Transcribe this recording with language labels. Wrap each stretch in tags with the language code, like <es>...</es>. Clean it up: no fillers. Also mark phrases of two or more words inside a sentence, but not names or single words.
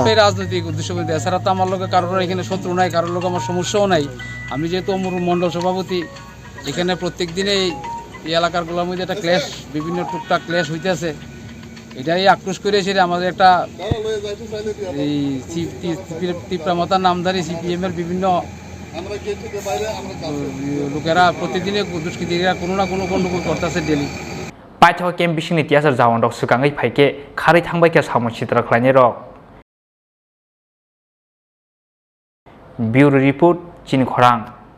<bn>সবটাই রাজনৈতিক উদ্দেশ্য বলতে এছাড়া তো আমার লগে কারোর এখানে শত্রু নাই কারোর লগে আমার সমস্যাও নাই আমি যেহেতু অমরপুর মণ্ডল সভাপতি এখানে প্রত্যেক দিনেই এই এলাকারগুলোর মধ্যে একটা ক্লেশ বিভিন্ন টুকটাক ক্লেশ হইতেছে এটাই আক্রোশ করে সেটা আমাদের একটা এই ত্রিপুরা মাতার নামধারী CPM এর বিভিন্ন লোকেরা প্রতিদিনে দুষ্কৃতীরা কোনো না কোনো গন্ডগোল করতেছে ডেলি</bn> <trp>পাইথক কেম বিসিংনি tiasar jawon rok sukangai phaike khari thangbai khe Samung Sitra Tangnairok Bureau Report Chini Khorang</trp>